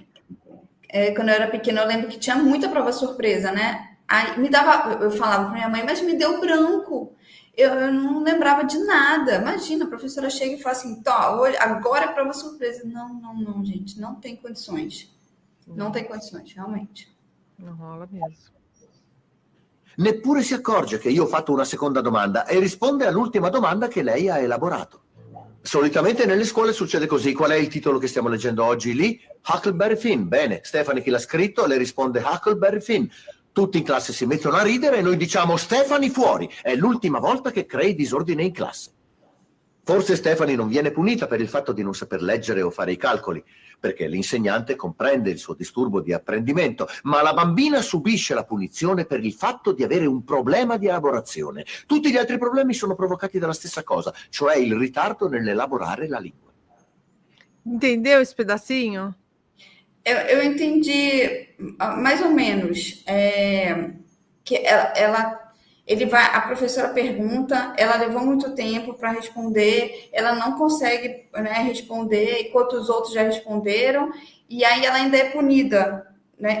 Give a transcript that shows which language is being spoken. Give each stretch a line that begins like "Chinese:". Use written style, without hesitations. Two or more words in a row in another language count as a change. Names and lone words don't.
Portuguese: Quando eu era pequena, eu lembro que tinha muita prova surpresa, né? Aí eu falava para minha mãe, mas me deu branco. Eu não lembrava de nada. Imagina, a professora chega e fala assim, agora é prova surpresa. Não, gente, não tem condições. Não tem condições, realmente. Não rola mesmo.
Italian: Neppure si accorge che io ho fatto una seconda domanda e risponde all'ultima domanda che lei ha elaborato. Solitamente nelle scuole succede così. Qual è il titolo che stiamo leggendo oggi lì? Huckleberry Finn. Bene, Stephanie che l'ha scritto, le risponde Huckleberry Finn. Tutti in classe si mettono a ridere e noi diciamo Stephanie fuori. È l'ultima volta che crei disordine in classe. Forse Stephanie non viene punita per il fatto di non saper leggere o fare i calcoli, perché l'insegnante comprende il suo disturbo di apprendimento, ma la bambina subisce la punizione per il fatto di avere un problema di elaborazione. Tutti gli altri problemi sono provocati dalla stessa cosa, cioè il ritardo nell'elaborare la lingua.
Portuguese: Entendeu esse pedacinho? Eu entendi mais ou menos que a professora pergunta, ela levou muito tempo para responder, ela não consegue, né, responder, enquanto os outros já responderam, e aí ela ainda é punida, né?